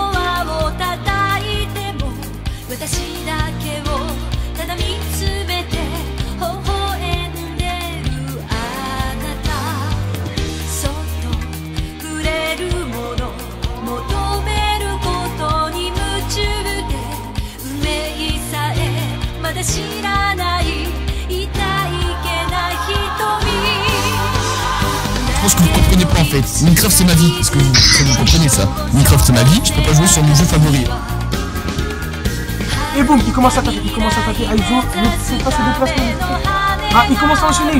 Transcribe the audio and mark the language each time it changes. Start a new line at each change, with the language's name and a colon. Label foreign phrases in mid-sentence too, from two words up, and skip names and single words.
Japanese: アを叩いても私だけをただ見つめて微笑んでるあなたそっと触れるもの求めることに夢中で運命さえまだ知らない痛いけな瞳
French: Je pense que vous comprenez pas en fait. Minecraft c'est ma vie. Est-ce que vous comprenez ça? Minecraft c'est ma vie, je peux pas jouer sur mon jeu favori. Et boum, il commence à attaquer, Ah, il joue, il sait pas se déplacer. Ah, il commence à enchaîner.